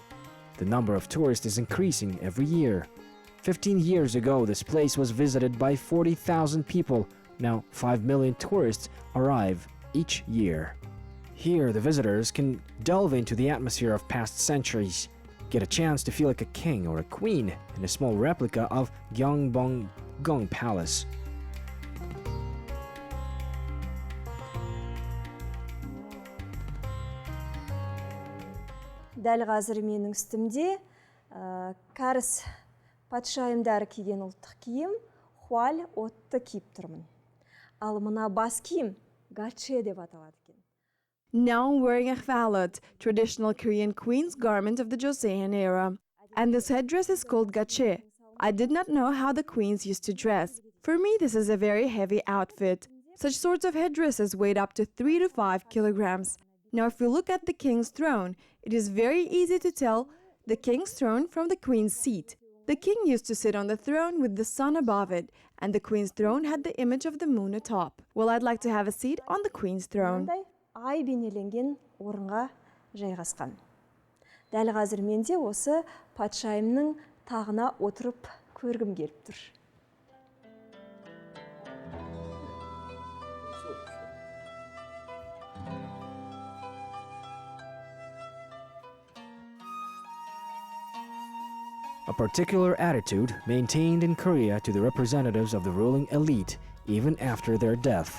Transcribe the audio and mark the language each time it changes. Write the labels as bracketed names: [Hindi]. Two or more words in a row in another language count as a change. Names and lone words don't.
[English] The number of tourists is increasing every year. 15 years ago, this place was visited by 40,000 people. Now 5 million tourists arrive each year. Here, the visitors can delve into the atmosphere of past centuries, get a chance to feel like a king or a queen in a small replica of Gyeongbuk-Do Palace. [Kazakh] Дәл қазір менің үстімде кәріс патшайымдары киген ұлттық киім хуаль отты киіп тұрмын. Ал мына бас киім гаче деп аталады екен. [English] Now I'm wearing a chwalot, traditional Korean queen's garment of the Joseon era. And this headdress is called gache. I did not know how the queens used to dress. For me, this is a very heavy outfit. Such sorts of headdresses weighed up to 3 to 5 kilograms. Now, if we look at the king's throne, it is very easy to tell the king's throne from the queen's seat. The king used to sit on the throne with the sun above it, and the queen's throne had the image of the moon atop. Well, I'd like to have a seat on the queen's throne. [Kazakh] Ай бейнеленген орынға жайғасқан. Дәл қазір менде осы патшайымның тағына отырып көргім келіп тұр. [English] A particular attitude maintained in Korea to the representatives of the ruling elite even after their death.